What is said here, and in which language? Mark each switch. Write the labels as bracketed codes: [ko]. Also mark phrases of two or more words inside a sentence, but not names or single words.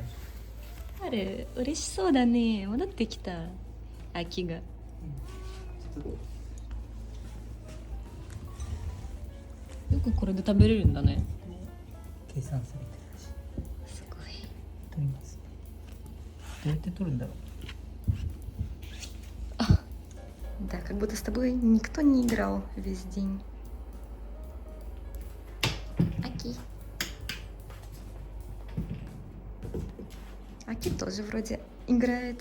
[ja] あれ、嬉しそうだね。戻ってきた。アキが。夫。よくこれで食べれるんだね。計算されてるらしい。すごい。撮ります。 [ru] Это трудно. Да, как будто с тобой никто не играл весь день. Аки. Аки тоже вроде играет.